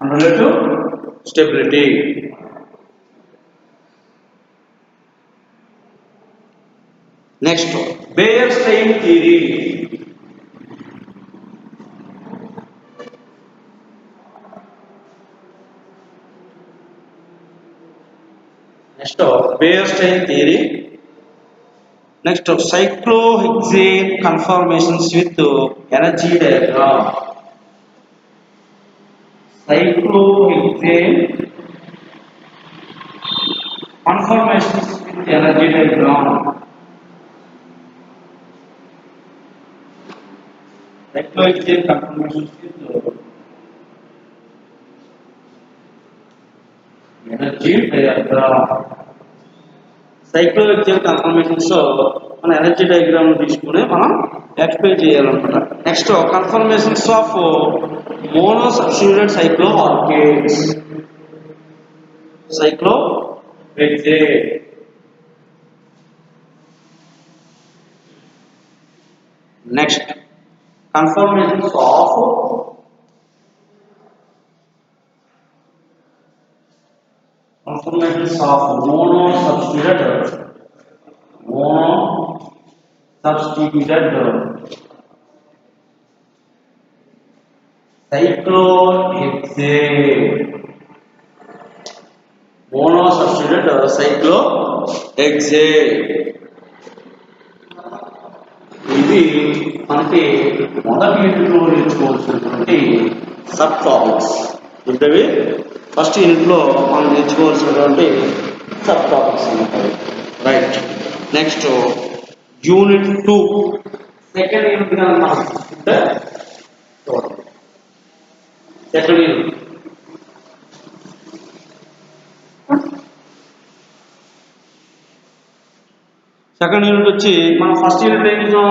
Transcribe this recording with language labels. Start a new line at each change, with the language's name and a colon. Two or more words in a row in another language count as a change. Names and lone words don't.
English: stability. next Baeyer strain theory. next Baeyer strain theory. next cyclohexane conformations with energy diagram. cyclohexane conformations with energy diagram. Cyclohexane conformations with energy diagram. Cyclohexane conformations
Telugu: మన
English: energy diagram
Telugu: తీసుకుని మనం ఎక్స్ప్లెయిన్ చేయాలన్నమాట.
English: next conformations of mono substituted cyclo alkanes. సైక్లోహెక్సేన్. నెక్స్ట్ conformations of mono substituted cyclohexane. Mono substituted cyclohexane.
Telugu: ఇది మనకి మొదటి యూనిట్లో నేర్చుకోవాల్సినటువంటి
English: sub topics.
Telugu: ఇంటవి ఫస్ట్ యూనిట్లో మనం నేర్చుకోవాల్సినటువంటి
English: sub topics
Telugu: ఉంటాయి.
English: రైట్. next unit 2 second unit
Telugu: గా మనం చూస్తే
English: second unit
Telugu: వచ్చి మనం
English: first unit
Telugu: ఏం చూసాం?